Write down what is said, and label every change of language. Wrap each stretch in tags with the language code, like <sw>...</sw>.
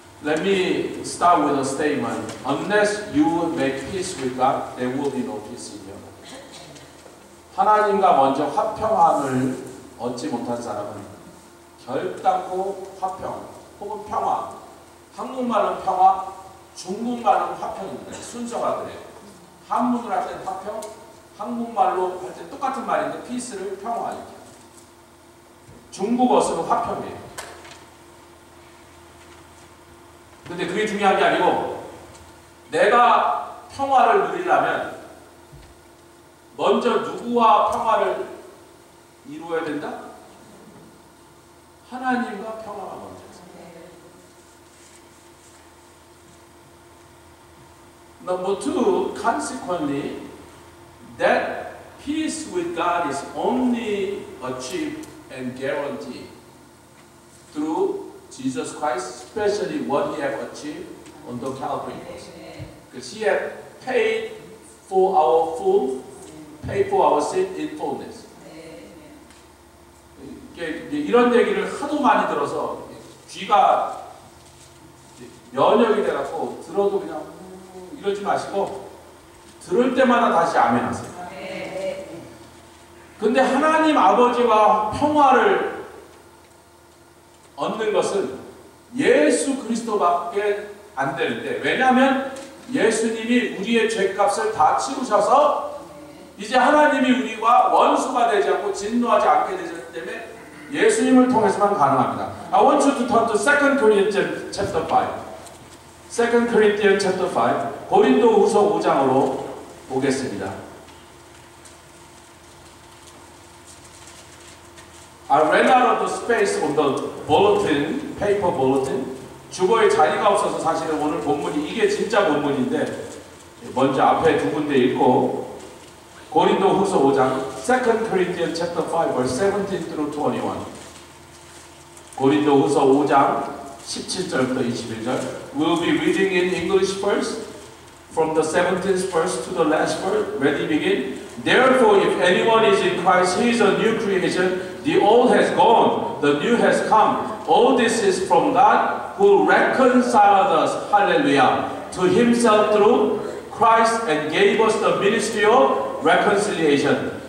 <en>Let me start with a statement. Unless you make peace with God, there will be no peace in your life.</en> <ko>하나님과 먼저 화평함을 얻지 못한 사람은 결단코 화평 혹은 평화, 한국말은 평화, 중국말은 화평입니다. 순서가 그래요. 한문으로 할 때는 화평, 한국말로 할 때 똑같은 말인데 peace를 평화 이렇게. 중국어는 화평이에요. 근데 그게 중요한 게 아니고 내가 평화를 누리려면 먼저 누구와 평화를 이루어야 된다? 하나님과 평화가 먼저 있어요.</ko> <en>Number two, consequently, that peace with God is only achieved and guaranteed through Jesus Christ, especially what He had achieved on the Calvary cross. Because He had paid for our full, paid for our sin in fullness.</en> <ko>이런 얘기를 하도 많이 들어서 귀가 면역이 돼갖고 들어도 그냥 이러지 마시고 들을 때마다 다시 아멘 하세요. 근데 하나님 아버지와 평화를 얻는 것은 예수 그리스도밖에 안 되는데, 왜냐하면 예수님이 우리의 죄값을 다 치우셔서 이제 하나님이 우리와 원수가 되지 않고 진노하지 않게 되셨기 때문에 예수님을 통해서만 가능합니다.</ko> <en>I want you to turn to 2 Corinthians chapter 5. 2 Corinthians chapter 5.</en> <ko>고린도후서 5장으로 보겠습니다.</ko> <en>I ran out of the space on the bulletin, paper bulletin.</en> <ko>주거에 자리가 없어서 사실은 오늘 본문이 이게 진짜 본문인데 먼저 앞에 두 군데 읽고 고린도후서 5장</ko> <en>2 Corinthians chapter 5 verse 17 through 21.</en> <ko>고린도후서 5장 17절부터 21절.</ko> <en>We'll be reading in English first from the 17th verse to the last verse. Ready, begin. Therefore, if anyone is in Christ, he is a new creation. The old has gone, the new has come. All this is from God, who reconciled us, hallelujah, to Himself through Christ and gave us the ministry of reconciliation.</en>